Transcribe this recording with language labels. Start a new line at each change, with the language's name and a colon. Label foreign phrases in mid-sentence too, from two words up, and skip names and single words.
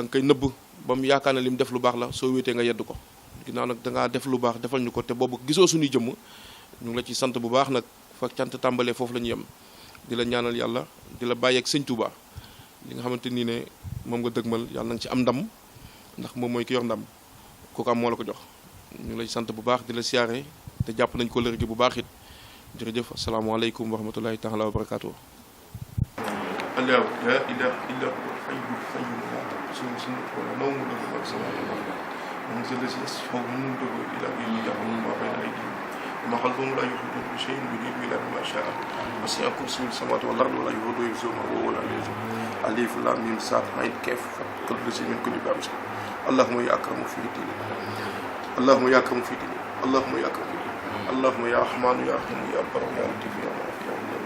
Wolof: nga koy nëbb ba mu yaakaar ne li mu def lu baax la soo wéetee nga yedd ko ginnaaw nag da ngaa def lu baax defal ñu ko te boobu gisoo suñuy jëmm ñu ngi la ci sant bu baax nag fa cant tàmbalee foofu la ñu yem di la ñaanal yàlla di la bàyyeeg Sëñ Tuubaa li nga xamante nii ne moom nga dëgmal yàlla na nga ci am ndam ndax moom mooy ki yor ndam kooku am moo la ko jox ñu ngi lay sant bu baax di la siyaare te jàpp nañ ko lër gi bu baax it jërëjëf
Arabic: السلام عليكم ورحمة الله تعالى وبركاته. الله لا إله إلا هو الحي القيوم لا تأخذه سنة ولا نوم له ما في السماوات والأرض من ذا الذي يشفع عنده إلا بإذنه يعلم ما بين أيديهم وما خلفهم لا يحيطون بشيء من علمه إلا بما شاء وسع كرسيه السماوات والأرض ولا يؤوده حفظهما وهو العلي العظيم ألف لام ميم صاد عين كاف كل شيء من كل باب اللهم يا أكرم في دينك اللهم يا أكرم في دينك اللهم يا أكرم في دينك اللهم يا رحمن يا رحيم يا بر يا لطيف يا معافي يا